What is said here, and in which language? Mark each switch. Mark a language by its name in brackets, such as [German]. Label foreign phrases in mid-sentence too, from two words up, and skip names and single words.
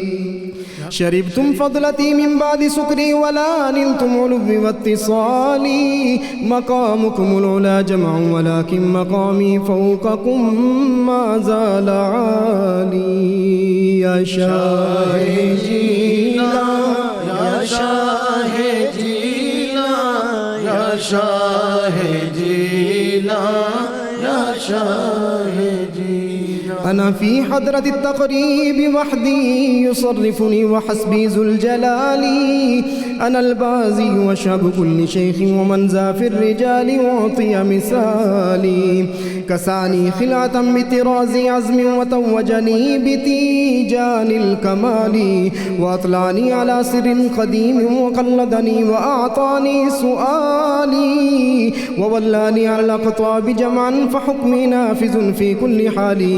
[Arabic] شربتم فضلتي من بعد سكري ولا نلتم علوي واتصالي مقامكم العلا جمع ولكن مقامي فوقكم ما زال عالي. [Urdu] يا شاه جيلان یا شاہ جیلان یا شاہ جیلان یا شاہ جیلان. [Arabic] أنا في حضرة التقريب وحدي يصرفني وحسبي ذو الجلال. أنا البازي وشاب كل شيخ ومن ذا في الرجال أعطي مثالي. كساني خلعة بطراز عزم وتوجني بتيجان الكمال وأطلعني على سر قديم وقلدني وأعطاني سؤالي وولاني على الأقطاب جمعا فحكمي نافذ في كل حال.